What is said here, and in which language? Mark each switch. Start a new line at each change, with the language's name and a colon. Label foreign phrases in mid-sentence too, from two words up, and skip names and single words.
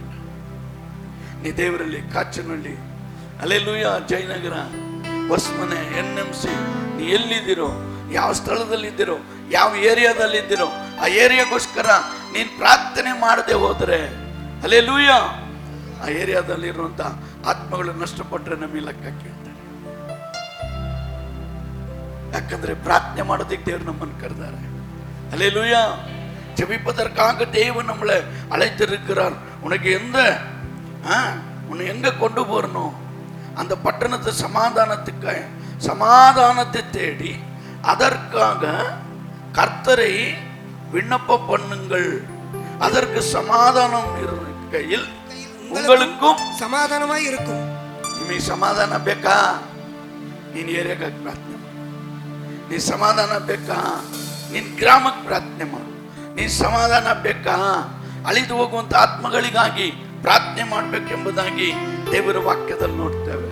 Kannada: ನೀ ದೇವರಲ್ಲಿ, ಕಾಚನಹಳ್ಳಿ, ಹಲ್ಲೆಲೂಯಾ, ಜಯನಗರ, ಹೊಸಮನೆ, NMC, ನೀ ಎಲ್ಲಿದ್ದೀರೋ, ಯಾವ ಸ್ಥಳದಲ್ಲಿದ್ದೀರೋ, ಯಾವ ಏರಿಯಾದಲ್ಲಿದ್ದೀರೋ, ಆ ಏರಿಯಾಗೋಸ್ಕರ ನೀನು ಪ್ರಾರ್ಥನೆ ಮಾಡದೆ ಹೋದ್ರೆ, ಹಲ್ಲೆಲೂಯಾ, ಆ ಏರಿಯಾದಲ್ಲಿರುವಂತ ಆತ್ಮಗಳು ನಷ್ಟಪಟ್ಟರೆ ನಮಗೆ ಲೆಕ್ಕ ಕೇಳ್ತಾರೆ. ಯಾಕಂದ್ರೆ ಪ್ರಾರ್ಥನೆ ಮಾಡೋದಕ್ಕೆ ದೇವರು ನಮ್ಮನ್ನು ಕರೆದಾರೆ.
Tamil: ஹல்லேலூயா. ஜெபிப்பதற்காக தேவன் நம்மளை அழைத்திருக்கிறார். உனக்கு உன்னை எங்க கொண்டு போறணும்? அந்த பட்டணத்து சமாதானத்தை தேடி அதற்காக கர்த்தரை விண்ணப்பம் பண்ணுங்கள். அதற்கு சமாதானம் இருக்கையில் உங்களுக்கும்
Kannada: ಸಮಾಧಾನವಾಗಿ இருக்கும். ನಿಮಗೆ ಸಮಾಧಾನ ಬೇಕಾ? ನೀನು ಏರಿಯಾಗಾಗಿ ಪ್ರಾರ್ಥನೆ ಮಾಡು. ನೀ ಸಮಾಧಾನ ಬೇಕಾ? ನಿನ್ನ ಗ್ರಾಮಕ್ಕೆ ಪ್ರಾರ್ಥನೆ ಮಾಡು. ನೀ ಸಮಾಧಾನ ಬೇಕಾ? ಅಳಿದು ಹೋಗುವಂತ ಆತ್ಮಗಳಿಗಾಗಿ ಪ್ರಾರ್ಥನೆ ಮಾಡಬೇಕೆಂಬುದಾಗಿ ದೇವರ ವಾಕ್ಯದಲ್ಲಿ ನೋಡ್ತೇವೆ.